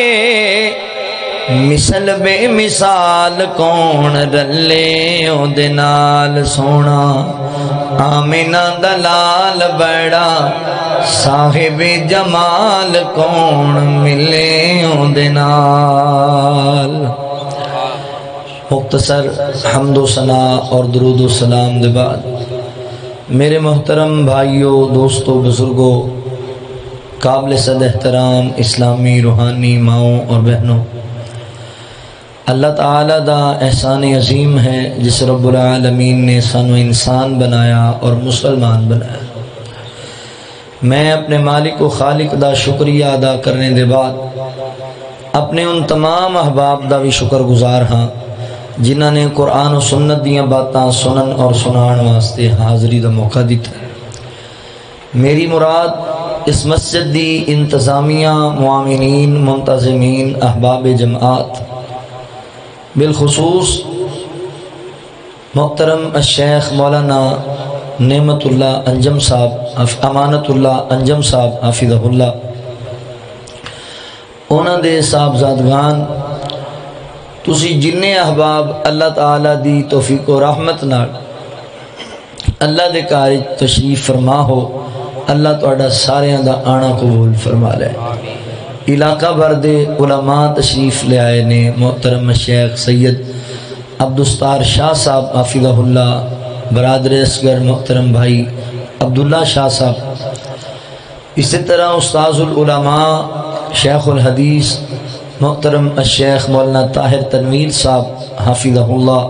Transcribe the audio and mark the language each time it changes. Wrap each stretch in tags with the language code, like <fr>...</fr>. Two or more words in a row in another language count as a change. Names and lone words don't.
<pa>مثل بے مثال کون رلے او دے نال سونا آمینہ دلال بڑا صاحب جمال کون ملے او دے نال مختصر حمد و ثنا اور درود و سلام دے بعد میرے محترم بھائیوں دوستوں بزرگوں قابل صد احترام اسلامی روحانی ماؤں اور بہنوں اللہ تعالیٰ دا احسان عظیم ہے جس رب العالمین نے سانو انسان بنایا اور مسلمان بنایا میں اپنے مالک و خالق دا شکریہ ادا کرنے دے بعد اپنے ان تمام احباب دا بھی شکر گزار ہاں جنہاں نے قرآن و سنت دیاں باتاں سنن اور سنان واسطے حاضری دا موقع دیتا ہے میری مراد اس مسجد دی انتظامیہ معاونین منتظمین احباب جماعت بالخصوص محترم الشیخ مولانا نعمت اللہ انجم صاحب امانت اللہ انجم صاحب حافظہ اللہ انہاں دے صاحبزادگان تسی جننے احباب اللہ تعالیٰ دی توفیق و رحمت نال اللہ دے کار تشریف فرما ہو اللہ تہاڈا ساریاں دا آنا قبول فرما لے علاقہ بھر دے علماء تشریف لے آئے نے محترم شیخ سید عبدالستار شاہ صاحب حافظہ اللہ برادر اصغر محترم بھائی عبداللہ شاہ صاحب اسی طرح استاذ العلماء شیخ الحدیث محترم الشیخ مولانا طاہر تنویر صاحب حافظہ اللہ</pa>